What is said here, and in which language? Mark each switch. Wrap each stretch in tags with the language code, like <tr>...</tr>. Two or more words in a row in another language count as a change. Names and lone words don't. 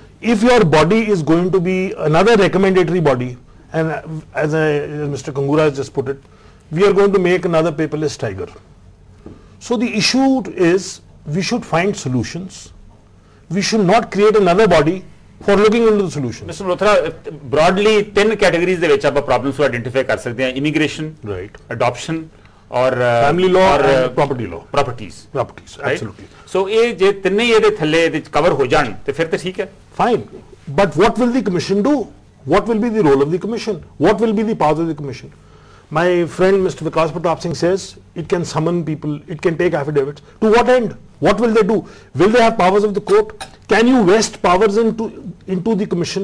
<en>if your body is going to be another recommendatory body, and as Mr. Kangura has just put it, we are going to make another paperless tiger. So the issue is we should find solutions. We should not create another body for looking into the solution. Mr. Malhotra, broadly 10 categories</en> <pa>ਦੇ ਵਿੱਚ ਆਪਾਂ problems ਨੂੰ identify ਕਰ ਸਕਦੇ ਹਾਂ: immigration,</pa> <en>Right. adoption, or Family law or, and property law. properties. Properties, Right? absolutely.</en> <pa>So ਇਹ ਜੇ ਤਿੰਨੇ ਹੀ ਇਹਦੇ ਥੱਲੇ ਇਹਦੇ ਚ cover ਹੋ ਜਾਣ ਤੇ ਫਿਰ ਤਾਂ ਠੀਕ ਹੈ.</pa> <en>Fine. But what will the commission do? What will be the role of the commission? What will be the powers of the commission? My friend Mr. Vikas Pratap Singh says it can summon people, it can take affidavits. To what end? What will they do? Will they have powers of the court? Can you vest powers into the commission?</en>